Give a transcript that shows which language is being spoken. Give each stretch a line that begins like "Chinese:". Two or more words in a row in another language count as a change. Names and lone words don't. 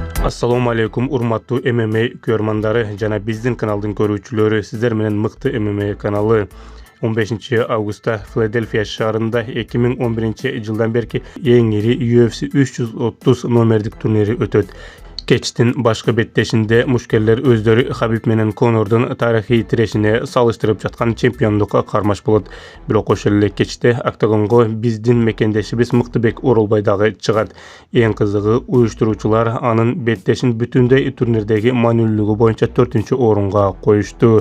Arabic: السلام عليكم
Kyrgyz: урматтуу MMA көрмандары жана биздин каналдын көрүүчүлөрү. Сиздер менен мыкты MMA каналы. 15 августта Филадельфия шаарында 2011 берки эң ири UFC 330 номердик турнири өтөт. Кечтин башка беттешинде мушкерлер өздөрү Хабиб менен Конордун тарыхый тирешине салыштырып жаткан чемпиондукка кармаш болот. Бирок ошол эле кечте октагонго биздин мекендешибиз Мыктыбек Оролбай дагы чыгат. Эң кызыгы, уюштуруучулар анын беттешин бүтүндөй турнирдеги маанилүүлүгү боюнча 4-орунга коюшту.